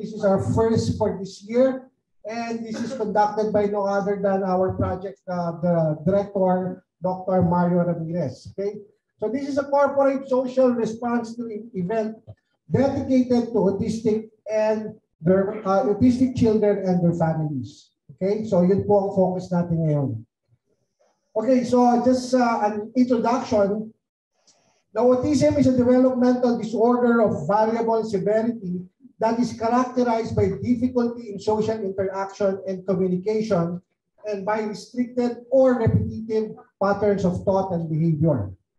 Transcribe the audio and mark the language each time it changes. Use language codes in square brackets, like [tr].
[en] This is our first for this year. And this is conducted by no other than our project, the director, Dr. Mario Ramirez. Okay, so this is a corporate social response to event dedicated to autistic and their autistic children and their families. [tl] Okay, so yun po ang focus natin ngayon. [en] Okay, so just an introduction. Now, autism is a developmental disorder of variable severity that is characterized by difficulty in social interaction and communication, and by restricted or repetitive patterns of thought and behavior.